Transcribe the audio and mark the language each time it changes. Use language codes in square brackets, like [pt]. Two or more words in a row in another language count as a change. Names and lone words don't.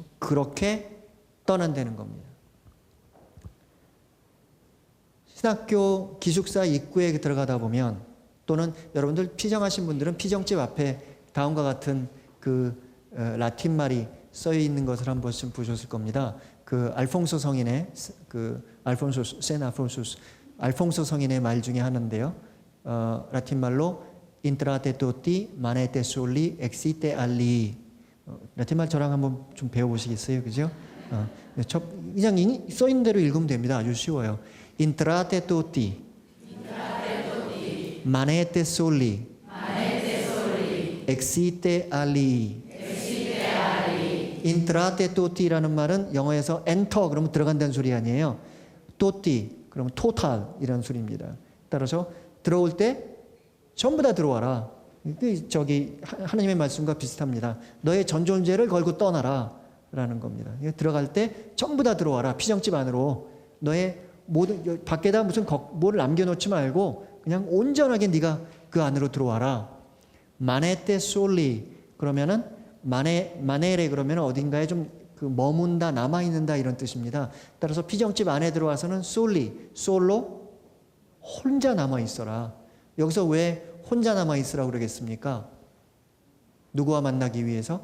[ko] 그렇게 떠난다는 겁니다. 신학교 기숙사 입구에 들어가다 보면, 또는 여러분들 피정하신 분들은 피정집 앞에 다음과 같은 그 라틴 말이 써 있는 것을 한 번쯤 보셨을 겁니다. 그 알퐁소 성인의 알퐁소 성인의 말 중에 하나인데요. 라틴 말로 [la] intrate tutti, manete soli, exite alii. [ko] 라틴 말 저랑 한번 좀 배워보시겠어요? 그죠? 그냥 써 있는 대로 읽으면 됩니다. 아주 쉬워요. [la] intrate tutti, manete soli, exite alii. intrate tutti [ko] 라는 말은 영어에서 enter 그러면 들어간다는 소리 아니에요. tutti 그러면 total 이라는 소리입니다. 따라서 들어올 때 전부 다 들어와라. 저기 하나님의 말씀과 비슷합니다. 너의 전 존재를 걸고 떠나라 라는 겁니다. 들어갈 때 전부 다 들어와라. 피정집 안으로 너의 모든 밖에다 무슨 뭐를 남겨놓지 말고 그냥 온전하게 네가 그 안으로 들어와라. [la] manete soli [ko] 그러면은 마네레 그러면 어딘가에 좀 그 머문다, 남아있는다 이런 뜻입니다. 따라서 피정집 안에 들어와서는 솔로, 혼자 남아있어라. 여기서 왜 혼자 남아있으라고 그러겠습니까? 누구와 만나기 위해서?